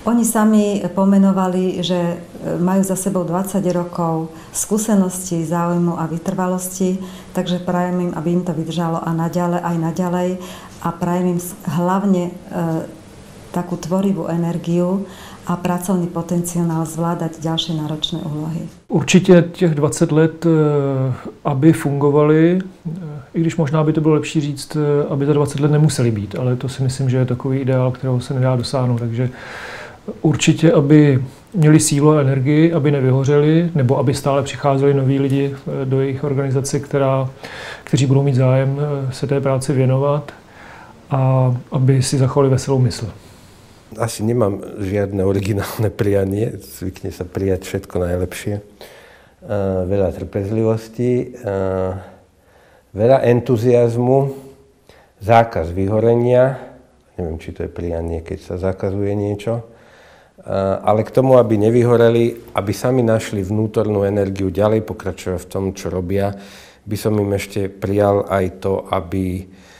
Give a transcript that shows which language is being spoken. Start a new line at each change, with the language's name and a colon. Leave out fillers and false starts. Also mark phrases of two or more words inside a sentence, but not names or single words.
Slovak: Oni sami pomenovali, že majú za sebou 20 rokov skúseností, záujmu a vytrvalosti, takže prajem im, aby im to vydržalo a naďalej a prajem im hlavne takú tvorivú energiu a pracovný potenciál zvládať ďalšie náročné úlohy.
Czech: Určitě těch 20 let, aby fungovaly, i když možná by to bylo lepší říct, aby za 20 let nemuseli být, ale to si myslím, že je takový ideál, kterého se nedá dosáhnout. Takže určitě, aby měli sílu a energii, aby nevyhořeli, nebo aby stále přicházeli noví lidi do jejich organizace, kteří budou mít zájem se té práci věnovat a aby si zachovali veselou mysl.
Slovak: Asi nemám žiadne originálne prianie, zvykne sa prijať všetko najlepšie. Veľa trpezlivosti, veľa entuziazmu, zákaz vyhorenia, neviem, či to je prianie, keď sa zakazuje niečo, ale k tomu, aby nevyhoreli, aby sami našli vnútornú energiu ďalej pokračovať v tom, čo robia, by som im ešte prijal aj to, aby